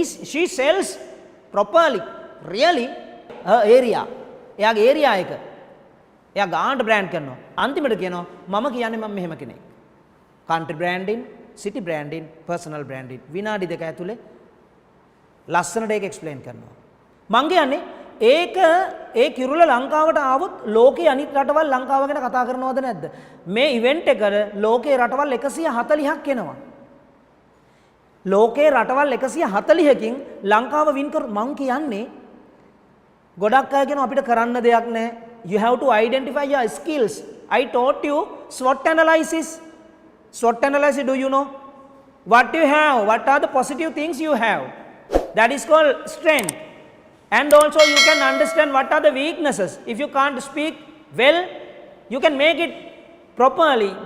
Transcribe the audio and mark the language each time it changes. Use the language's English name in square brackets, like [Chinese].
[English] She sells properly really her area. [Sinhala] එයාගේ area එක එයා ගානට බ්‍රෑන්ඩ් කරනවා. අන්තිමට කියනවා මම කියන්නේ මම මෙහෙම කෙනෙක්. [English] country branding, city branding, personal branding. [Sinhala] විනාඩි 2 ඇතුලේ ලස්සනට ඒක එක්ස්ප්ලেইন කරනවා. මං කියන්නේ ඒක ඒ කිරුල ලංකාවට ආවොත් ලෝකයේ අනිත් රටවල් ලංකාව ගැන කතා කරනවද නැද්ද? මේ ඉවෙන්ට් එකට ලෝකයේ රටවල් 140ක් එනවා. ලෝකයේ රටවල් 140කින් ලංකාව වින් කර මං කියන්නේ ගොඩක් අය කියන අපිට කරන්න දෙයක් නැහැ. [English] You have to identify your skills. I taught you SWOT analysis. SWOT analysis, do you know? What you have, what are the positive things you have? That is called strength. And also you can understand what are the weaknesses. If you can't speak well, you can make it properly.